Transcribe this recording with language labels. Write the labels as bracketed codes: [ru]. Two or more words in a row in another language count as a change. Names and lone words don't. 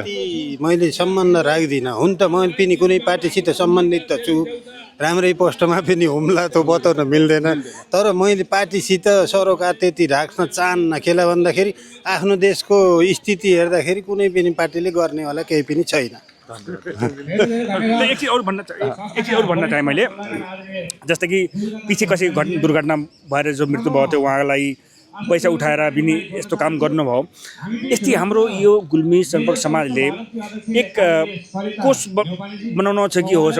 [ne] मैले सम्बन्ध राख्दिनँ, हुन त मैले पनि कुनै पार्टीसित सम्बन्धित त छु, राम्रै पोस्टमा पनि हुम्ला त बताउन मिल्दैन। तर मैले पार्टीसित सरोकार त्यति राख्न चाहन्न। केलाई भन्दाखेरि आफ्नो देशको स्थिति हेर्दाखेरि कुनै पनि पार्टीले गर्नेवाला केही पनि छैन। [hi] एक चीज और [ne] भन्न चाहेँ मैले, जस्तै कि पछि कसैको दुर्घटना भएर जो मृत्यु भयो थियो उहाँलाई पैसा उठाएर पनि यस्तो काम गर्नुभयो। यस्तै हाम्रो यो गुल्मी सम्पर्क समाजले एक कोष बनाउनु छ कि हो?